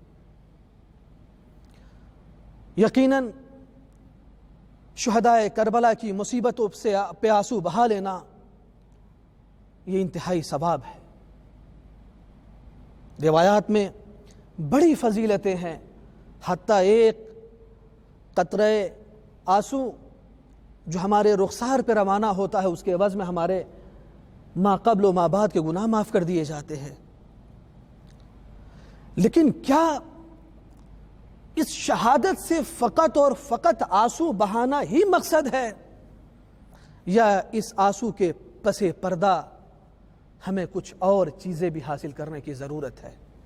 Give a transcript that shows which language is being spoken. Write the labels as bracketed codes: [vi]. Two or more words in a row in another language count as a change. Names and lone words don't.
[ur] یقیناً شہدائے کربلا کی مصیبتوں سے پہ آنسو بہا لینا یہ انتہائی ثواب ہے۔ روایات میں بڑی فضیلتیں ہیں، حتیٰ ایک قطرہ آنسو جو ہمارے رخسار پہ روانہ ہوتا ہے، اس کے عوض میں ہمارے ما قبل و ما بعد کے گناہ معاف کر دیے جاتے ہیں۔ لیکن کیا اس شہادت سے فقط اور فقط آنسو بہانا ہی مقصد ہے، یا اس آنسو کے پس پردہ ہمیں کچھ اور چیزیں بھی حاصل کرنے کی ضرورت ہے؟